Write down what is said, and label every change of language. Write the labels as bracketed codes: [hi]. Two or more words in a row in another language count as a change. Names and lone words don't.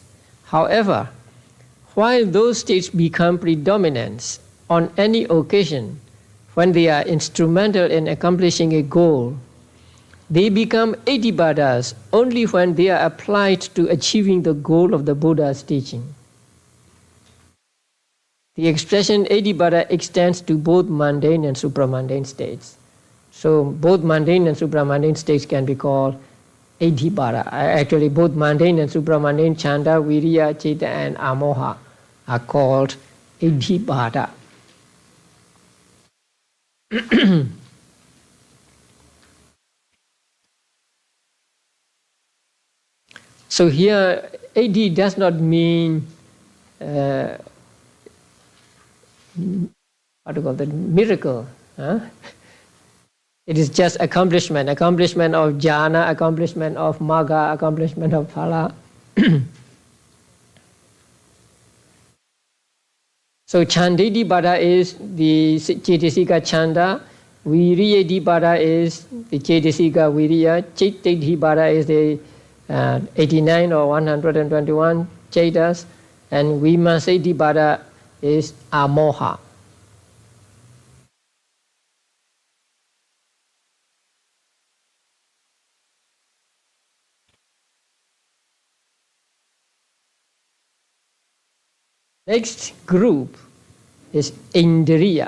[en] However, while those states become predominants on any occasion, when they are instrumental in accomplishing a goal, they become adhibadas only when they are applied to achieving the goal of the Buddha's teaching. The expression adhibada extends to both mundane and supramundane states. So both mundane and supramundane states can be called adhibada. Actually, both mundane and supramundane, [pi] chanda, viriya, chaita, [en] and amoha are called adhibada. So here, adhi does not mean what do you call that? Miracle. Huh? It is just accomplishment of jhana, accomplishment of magga, accomplishment of phala. So chandadhibada is the [pi] cetasika chanda, [en] viriyadhibada is the [pi] cetasika viriya, [en] chaitadhibada is the 89 or 121 chaitas, and vimansadhibada is amoha. Next group is indriya.